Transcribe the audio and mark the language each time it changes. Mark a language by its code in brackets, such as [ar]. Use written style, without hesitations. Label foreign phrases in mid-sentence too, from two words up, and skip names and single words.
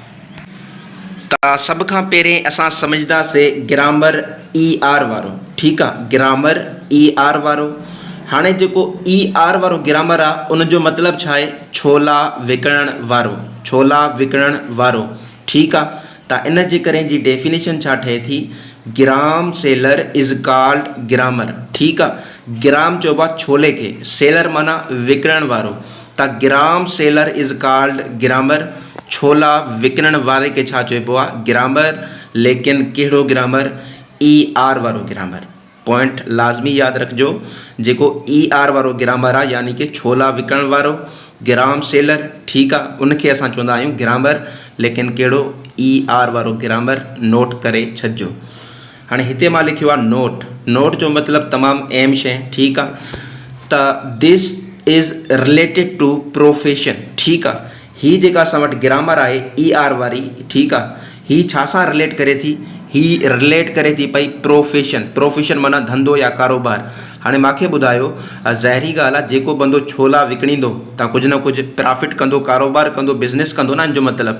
[sd] त सभ खां पहिरें असां सम्झंदासीं ग्रामर ER वारो। ठीकु आहे, ग्रामर ER वारो। हाणे जेको ER वारो ग्रामर आहे उन जो मतिलबु छा आहे, छोला विकिणण वारो, छोला विकिणण वारो। ठीकु आहे, त इन जे करे जी डेफिनेशन छा ठहे थी, [en] gram seller is called grammar. [sd] ठीकु आहे, ग्राम चइबो आहे छोले खे, सेलर माना विकिणण वारो। त [en] gram seller is called grammar, [sd] छोला विकिणण वारे खे छा चइबो आहे, ग्रामर। लेकिन कहिड़ो ग्रामर, ER वारो ग्रामर। पॉइंट लाज़मी यादि रखिजो, जेको ER वारो ग्रामर आहे यानी कि छोला विकिणण वारो, [en] gram seller. [sd] ठीकु आहे, उनखे असां चवंदा आहियूं ग्रामर। लेकिन कहिड़ो, ER वारो ग्रामर। नोट करे छॾिजो। हाणे हिते मां लिखियो आहे नोट। नोट जो मतिलबु तमामु अहम शइ। ठीकु आहे, त [en] this is related to profession. [sd] ठीकु आहे, ही जेका असां वटि ग्रामर आहे ER वारी, ठीकु आहे, ही छा सां रिलेट करे थी, ही रिलेट करे थी पई प्रोफेशन। प्रोफेशन माना धंधो या कारोबार। हाणे मूंखे ॿुधायो, ज़ाहिरी ॻाल्हि आहे जेको बंदो छोला विकिणींदो त कुझु न कुझु प्रॉफिट कंदो, कारोबार कंदो, बिज़नेस कंदो न, इन जो मतिलबु।